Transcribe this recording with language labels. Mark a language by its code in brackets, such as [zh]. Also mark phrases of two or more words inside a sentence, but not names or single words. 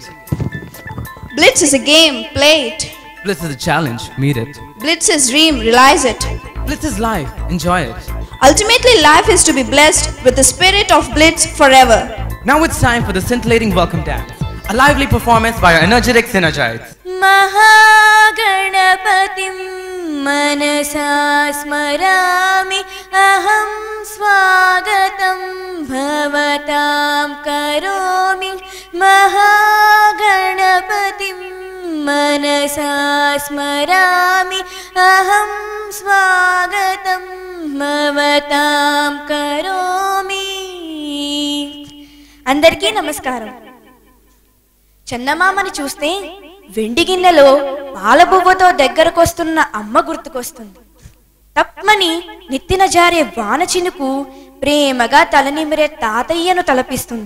[en] Blitz is a game, play it. Blitz is a challenge, meet it. Blitz is dream, realize it. Blitz is life, enjoy it. Ultimately, life is to be blessed with the spirit of Blitz forever. Now it's time for the scintillating welcome dance. A lively performance by our energetic Synergites. [sa] महागणपतिं मनसा स्मरामि अहं स्वागतं भवतां करोमि महागणपतिं मनसा स्मरामि अहं स्वागतं भवतां करोमि [te] అందరికీ నమస్కారం. చందమామని చూస్తే వెండి గిన్నెలో పాలబువ్వతో దగ్గరకొస్తున్న అమ్మ గుర్తుకొస్తుంది. తప్మని నెత్తిన జారే వాన చినుకు ప్రేమగా తలనిమిరే తాతయ్యను తలపిస్తుంది.